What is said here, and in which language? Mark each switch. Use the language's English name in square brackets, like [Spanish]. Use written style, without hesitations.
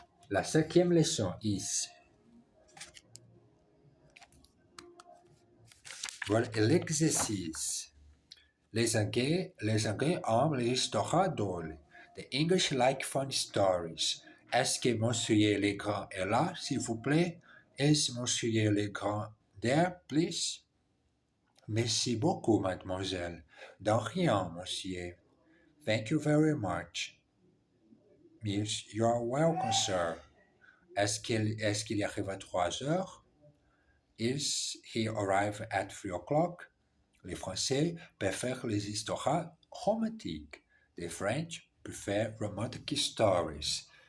[French] La 5e leçon is. Voilà l'exercice. Les Anglais aiment les histoires drôles. [English] The English like fun stories. [French] Est-ce que Monsieur Legrand est là, s'il vous plaît? [English] Is Monsieur Legrand there, please? [French] Merci beaucoup, mademoiselle. De rien, monsieur. [English] Thank you very much. Miss, you are welcome, sir. [French] Est-ce qu'il arrive à 3 heures? [English] Is he arrive at 3 o'clock? [French] Les Français préfèrent les histoires romantiques. [English] The French prefer romantic stories.